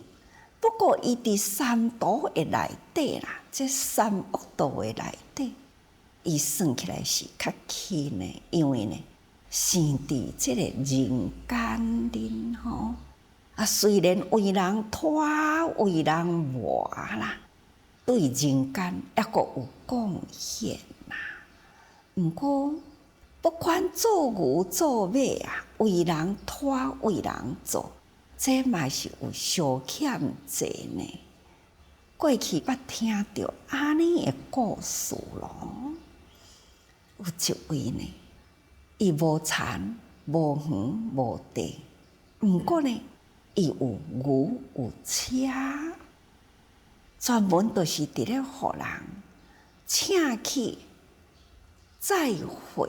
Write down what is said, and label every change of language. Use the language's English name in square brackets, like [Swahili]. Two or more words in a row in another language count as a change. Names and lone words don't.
[Min Nan Chinese] 不过，伊伫三毒的内底啦，这三恶道的内底，伊算起来是较轻的，因为呢，生伫这个人间里虽然为人拖、为人磨啦，对人间抑阁有贡献啦。毋过，不管做牛做马啊，为人拖、为人做。这嘛是有小欠债呢。过去捌听到安尼的故事咯。有一位呢，伊无田、无园、无地，毋过呢，伊有牛有车，专门都是伫咧互人请去载货。